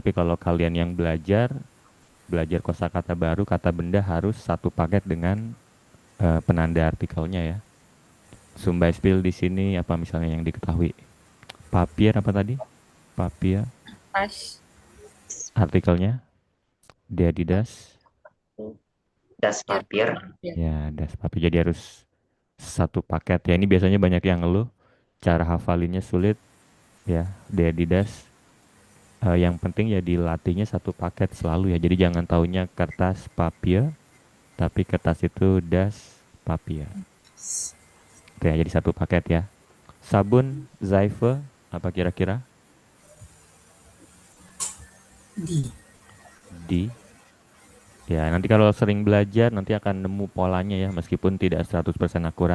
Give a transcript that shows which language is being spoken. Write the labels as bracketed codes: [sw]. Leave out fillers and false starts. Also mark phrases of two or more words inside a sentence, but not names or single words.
[id] Tapi kalau kalian yang belajar kosakata baru, kata benda harus satu paket dengan penanda artikelnya ya. Beispiel di sini apa misalnya yang diketahui? Papier apa tadi? Papier. Tas. Artikelnya Adidas. [de] Das Papier. Ya, das papier. [id] Jadi harus satu paket ya. Ini biasanya banyak yang ngeluh cara hafalinnya sulit ya. Adidas. Yang penting ya dilatihnya satu paket selalu ya. Jadi jangan taunya kertas papier, tapi kertas itu [de] das papier. [id] Oke, jadi satu paket ya. Sabun, Seife, apa kira-kira? [de] Di. [id] Ya, nanti kalau sering belajar nanti akan nemu polanya ya, meskipun tidak 100% akurat.